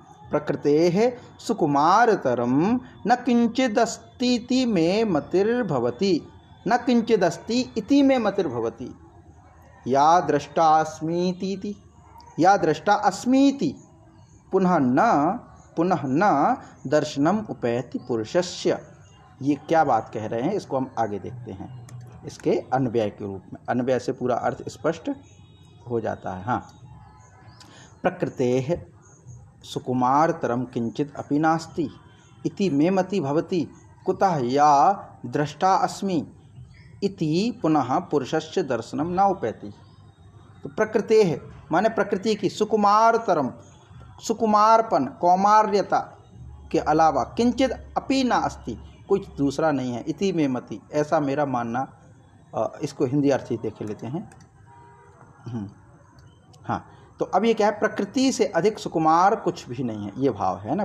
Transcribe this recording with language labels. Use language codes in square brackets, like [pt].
[sa] प्रकृतेः सुकुमारतरम न किंचिदस्तीति में मतिर्भवति, न किंचिदस्ति इति में मतिर्भवति, या दृष्टास्मीति या दृष्टा अस्मीति पुनः न दर्शनम उपैति पुरुषस्य। [hi] ये क्या बात कह रहे हैं, इसको हम आगे देखते हैं इसके अन्वय के रूप में। अन्वय से पूरा अर्थ स्पष्ट हो जाता है। [sa] हाँ, प्रकृतेः सुकुमारतरम किंचित अपि नास्ति इति मे मति भवति कुतः या दृष्टा अस्मि इति पुनः पुरुषस्य दर्शनम न उपैति। [hi] तो प्रकृतेः माने प्रकृति की सुकुमारतरम, सुकुमारपन कौमार्यता के अलावा [sa] किंचित अपि न अस्ति, [hi] कुछ दूसरा नहीं है, [sa] इति में मति, [hi] ऐसा मेरा मानना। इसको हिंदी अर्थ ही देख लेते हैं। हाँ, तो अब ये क्या है, प्रकृति से अधिक सुकुमार कुछ भी नहीं है, ये भाव है ना।